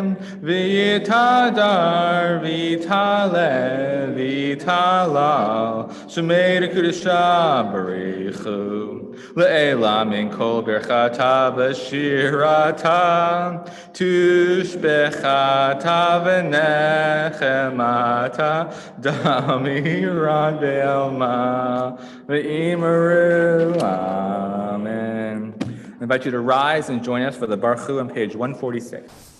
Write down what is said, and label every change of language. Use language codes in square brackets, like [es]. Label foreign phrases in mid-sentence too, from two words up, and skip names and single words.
[arc] וְיִתְהַדַּר וְיִתְעַלֶּה וְיִתְהַלַּל שְׁמֵהּ דְּקֻדְשָׁא בְּרִיךְ הוּא לְעֵלָּא מִן כָּל בִּרְכָתָא וְשִׁירָתָא תֻּשְׁבְּחָתָא וְנֶחֱמָתָא דַּאֲמִירָן בְּעָלְמָא וְאִמְרוּ. Amen. [en] I invite you to rise and join us for the [he] בָּרוּךְ הוּא [en] on page 146.